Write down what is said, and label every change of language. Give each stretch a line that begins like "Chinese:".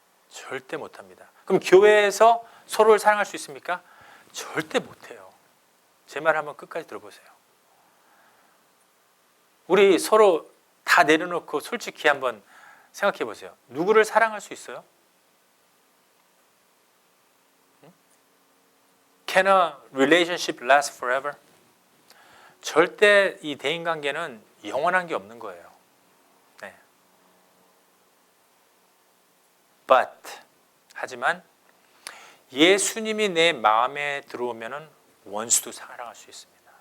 Korean: 절대 못합니다. 그럼 교회에서 서로를 사랑할 수 있습니까? 절대 못해요. 제 말 한번 끝까지 들어보세요. 우리 서로 다 내려놓고 솔직히 한번 생각해 보세요. 누구를 사랑할 수 있어요?
English: Can a relationship last forever?
Korean: 절대 이 대인관계는 영원한 게 없는 거예요. 네. But 하지만 예수님이 내 마음에 들어오면은 원수도 사랑할 수 있습니다.